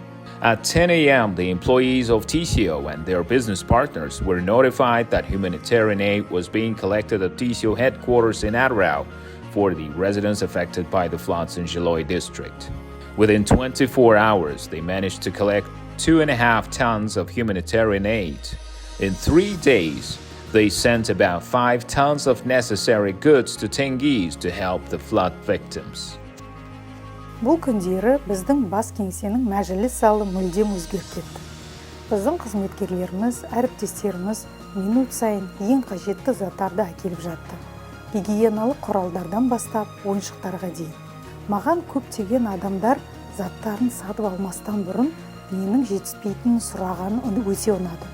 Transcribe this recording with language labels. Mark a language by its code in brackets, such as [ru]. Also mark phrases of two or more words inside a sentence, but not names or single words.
[en] At 10 a.m., the employees of TCO and their business partners were notified that humanitarian aid was being collected at TCO headquarters in Atyrau for the residents affected by the floods in Tengizchevroil district. Within 24 hours, they managed to collect 2.5 tons of humanitarian aid. In 3 days, they sent about 5 tons of necessary goods to Tengiz to help the flood victims. [kk] Бұл күндері біздің бас кеңсенің мәжіліс залы мүлдем өзгеріп кетті. Біздің қызметкерлеріміз, әріптестеріміз минут сайын ең қажетті заттарды әкеліп жатты. Гигиеналық құралдардан бастап ойыншықтарға дейін. Маған көптеген адамдар заттарын сатып алмастан бұрын менің жетіспейтінін сұрағаны өте ұнады.